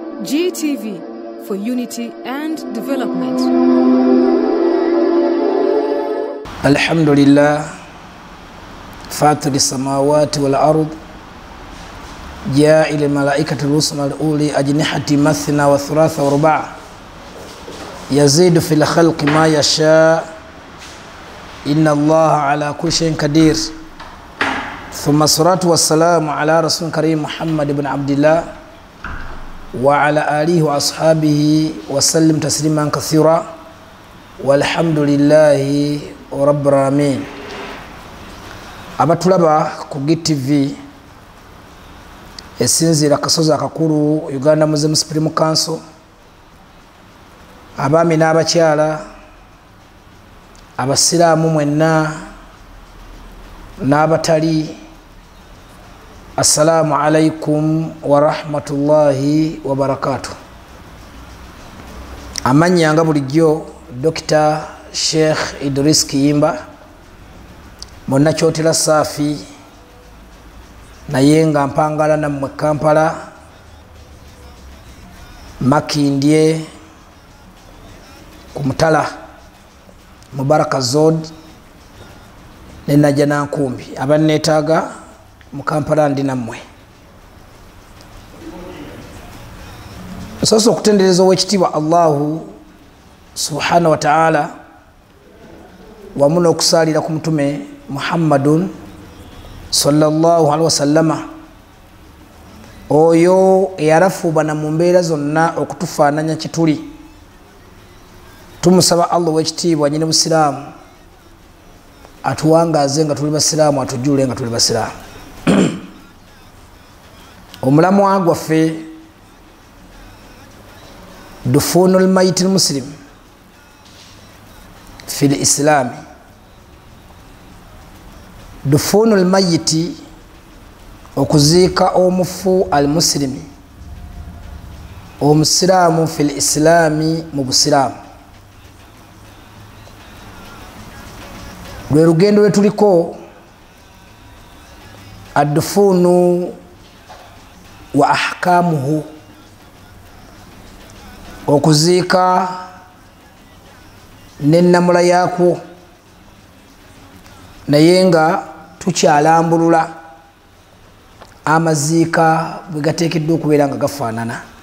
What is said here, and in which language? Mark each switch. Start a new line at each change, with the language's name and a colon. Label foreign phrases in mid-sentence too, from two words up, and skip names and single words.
English: GTV for unity and development.
Arabic: الحمد لله فاطر السماوات والأرض جاعل الملائكة رسلا أولي أجنحة مثنى وثلاث ورباع يزيد في الخلق ما يشاء إن الله على كل شيء قدير. ثم الصلاة والسلام على رسول كريم محمد بن عبد الله وعلى آله وأصحابه وسلم تسليما كثيرا والحمد لله رب العالمين.
Ganda: Abatulaba ku GTV esinzira kasozi akakulu Uganda Muslim Supreme Council, abaami n'abakyala, abasiraamu mwenna n'abatali,
Arabic: السلام عليكم ورحمة الله وبركاته.
Ganda: Amannya nga bulijjo Dr. Sheikh Idris Kiyimba, munnakyotera Safi, naye nga mpangala nammwe Kampala, Makindye, ku Mutala, Mubaraka Zod, ne Najja Nankumbi. Abanneetaaga mu Kampala ndi nammwe. Nsoose okutendereza ow'ekitiibwa
Arabic: الله سبحانه وتعالى,
Ganda: wamu n'okusaalira ku mutume Muhammadun
Arabic: صلى الله عليه وسلم,
Ganda: oyo eyarafuubana mu mbeera zonna okutufaananya kituli. Tumusaba Allah ow'ekitiibwa nyine busiraamu atuwangaaze nga tuli basiraamu, atujjuule nga tuli basiraamu. Omulamwa gwaffe
Arabic: دفن الميت المسلم في الإسلام, دفن الميت,
Ganda: okuziika omufu
Arabic: المسلم, omusiraamu في الإسلام,
Ganda: mu busiraamu. Lwe lugendo lwe tuliko,
Arabic: الدفن وأحكامه,
Ganda: okuziika n'ennamula yaakwo, naye nga tukyalambulula amaziika bwe gateekeddwa okubeera nga gafaanana.